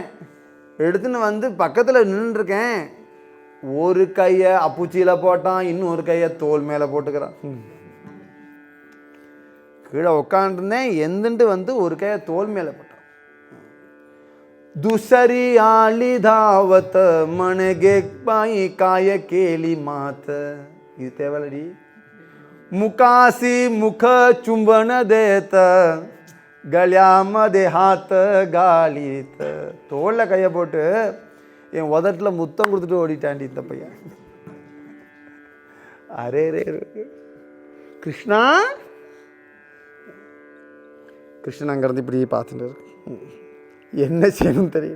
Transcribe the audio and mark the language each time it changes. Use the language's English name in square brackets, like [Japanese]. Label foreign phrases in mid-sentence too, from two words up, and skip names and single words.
[Tamil] எடுத்துன்னு வந்து பக்கத்தில் நின்றுருக்கேன். ஒரு கையை அப்புச்சியில் போட்டான், இன்னொரு கையை தோல் மேலே போட்டுக்கிறான். கீழே உட்காந்துருந்தேன், எந்துட்டு வந்து ஒரு கையை தோல் மேலே போட்டான். [Marathi] दुसरी आली धावत म्हणे गे बाई काय केली मात. [Tamil] இது தேவலடி. [Marathi] मुकासी मुख चुंबन देत, गळ्यामध्ये हात गालीत. [Tamil] தோல்ல கையை போட்டு என் உதட்டில் முத்தம் கொடுத்துட்டு ஓடிட்டாண்டி இந்த பையன். அரே ரே கிருஷ்ணா. கிருஷ்ணன் அங்கேருந்து இப்படி பார்த்துட்டு என்ன செய்யணும்னு தெரியல.